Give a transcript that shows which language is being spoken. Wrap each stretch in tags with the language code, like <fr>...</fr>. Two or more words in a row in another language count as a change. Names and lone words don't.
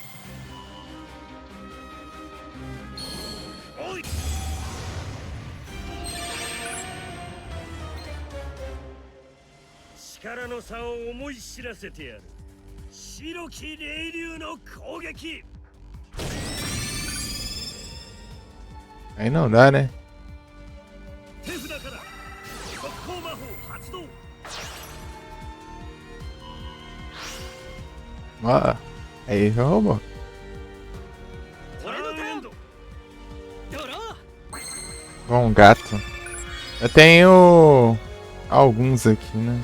<ja>おい。力の差を思い知らせてやる。白き霊竜の攻撃。</ja> <pt>Aí não dá, né?</pt> <ja>手札から速攻魔法発動。</ja> <pt>Ó, aí já roubou. Bom, gato. Eu tenho alguns aqui, né?</pt>